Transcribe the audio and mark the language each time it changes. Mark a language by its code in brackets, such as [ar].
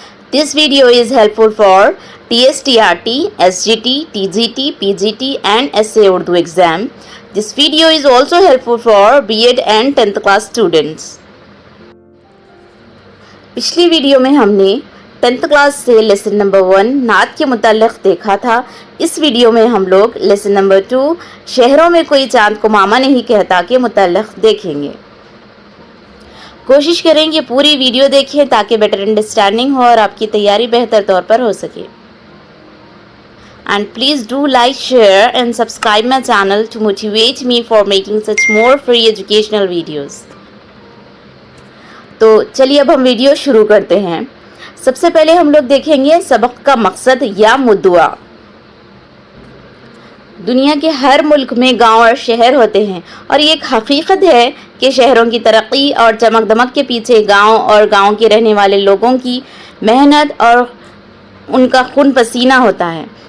[en] This video is helpful for TSTRT, SGT, TGT, PGT and SA Urdu exam. This video is also helpful for B.Ed and 10th class students. [hi] पिछली video में हमने 10th class से lesson number 1 नात के मुताल्लिक़ देखा था। इस video में हम लोग लेसन नंबर 2 शहरों में कोई चांद को मामा नहीं कहता के मुताल्लिक़ देखेंगे। कोशिश करें कि पूरी वीडियो देखें ताकि [en] better understanding [hi] हो और आपकी तैयारी बेहतर तौर पर हो सके। [en] And please do like, share and subscribe my channel to motivate me for making such more free educational videos. [hi] तो चलिए अब हम वीडियो शुरू करते हैं। सबसे पहले हम लोग देखेंगे सबक का मकसद या मुद्दा। दुनिया के हर मुल्क में गांव और शहर होते हैं और ये एक हकीकत है कि शहरों की तरक्की और चमक दमक के पीछे गांव और गांव के रहने वाले लोगों की मेहनत और उनका खून पसीना होता है।